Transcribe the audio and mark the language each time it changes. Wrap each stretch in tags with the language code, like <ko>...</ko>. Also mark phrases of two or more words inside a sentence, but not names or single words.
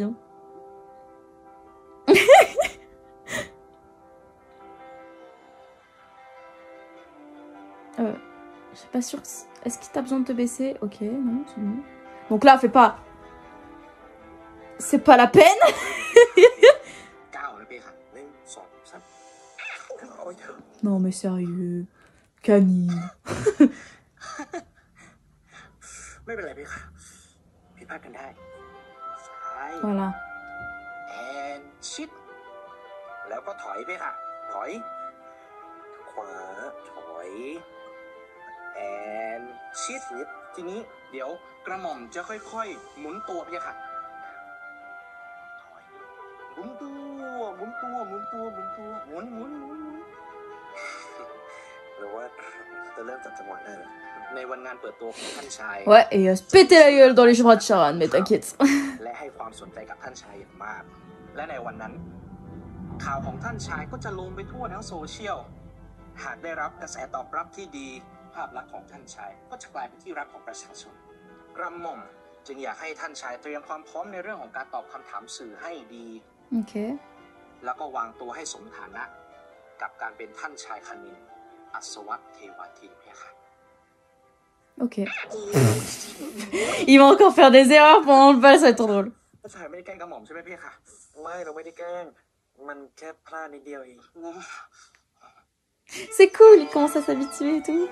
<fr>Hein. Je suis pas sûre. Est-ce qu'il t'a besoin de te baisser? Ok, non, c'est bon. Donc là, fais pas. C'est pas la peine. Non mais sérieux. Canine.</fr> <th>ไม่เป็นไรพี่ค่ะผิดพลาดกันได้ซ้าย</th> <fr>Voilà.</fr> <th>แอนชิดแล้วก็ถอยพี่ค่ะถอยขวาถอยแอนชิดนิดทีนี้เดี๋ยวกระหม่อมจะค่อยๆหมุนตัวพี่ค่ะถอยหมุนตัวหมุนตัวหมุนตัวหมุนตัวหมุนหมุนหมุน หรือว่าจะเริ่มจับจังหวะได้เลย ในวันงานเปิดตัวของท่านชาย</th> <fr>Ouais, et se péter la gueule dans les bras de Charan, mais t'inquiète.</fr> <th>และให้ความสนใจกับท่านชายอย่างมาก และในวันนั้นข่าวของท่านชายก็จะลงไปทั่วทั้งโซเชียล หากได้รับกระแสตอบรับที่ดีภาพลักษณ์ของท่านชายก็จะกลายเป็นที่รักของประชาชนกระหม่อมจึงอยากให้ท่านชายเตรียมความพร้อมในเรื่องของการตอบคำถามสื่อให้ดี</th> <fr>Ok.</fr> <th>แล้วก็วางตัวให้สมฐานะกับการเป็นท่านชายคณินอัศวัตเทวาทินเพคะ</th> <fr>Ok. Il va encore faire des erreurs pendant le bal, ça va être trop drôle.</fr> <th>ท่านชายไม่ได้แกล้งกระหม่อมใช่ไหมเพคะ ไม่เราไม่ได้แกล้ง มันแค่พลาดนิดเดียวเอง</th> <fr>C'est cool, il commence à s'habituer et tout.</fr>